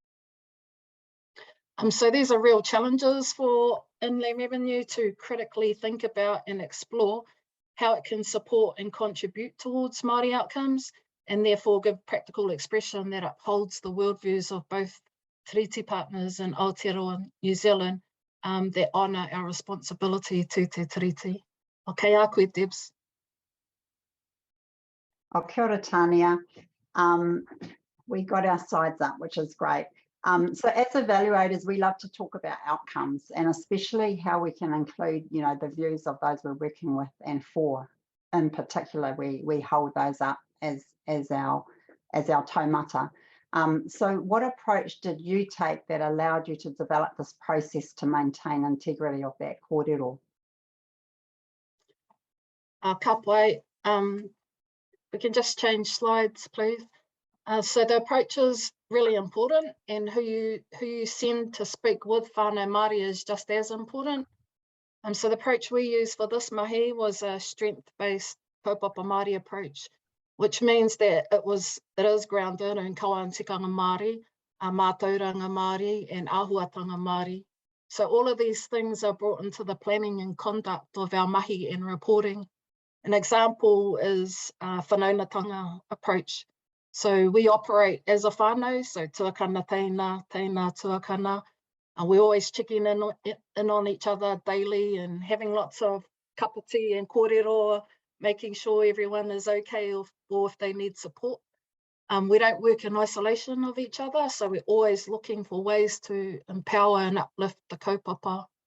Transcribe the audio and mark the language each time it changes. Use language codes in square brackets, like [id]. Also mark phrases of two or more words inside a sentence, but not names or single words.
[en] So these are real challenges for Inland Revenue to critically think about and explore how it can support and contribute towards Māori outcomes, and therefore give practical expression that upholds the worldviews of both Tiriti partners in Aotearoa, New Zealand, that honour our responsibility to Te Tiriti. [mi] Okay, a koe, Debs. Kia ora, Tania. [en] We got our slides up, which is great. So as evaluators, we love to talk about outcomes, and especially how we can include, the views of those we're working with and for. In particular, we hold those up as our taumata. So what approach did you take that allowed you to develop this process to maintain integrity of that kōrero? [mi] Ka pai. [en] We can just change slides, please. So the approach is really important, and who you send to speak with whānau Māori is just as important. So the approach we used for this mahi was a strength-based [mi] kaupapa Māori [en] approach, which means that it is grounded in [mi] kawantikanga Māori, mātauranga Māori, [en] and [mi] āhuatanga Māori. [en] So all of these things are brought into the planning and conduct of our mahi and reporting. An example is whanaunatanga approach. So we operate as a whānau, so tuakana teina, teina tuakana. We're always checking in on each other daily and having lots of cup of tea and kōrero, making sure everyone is okay or if they need support. We don't work in isolation of each other, so we're always looking for ways to empower and uplift the kaupapa.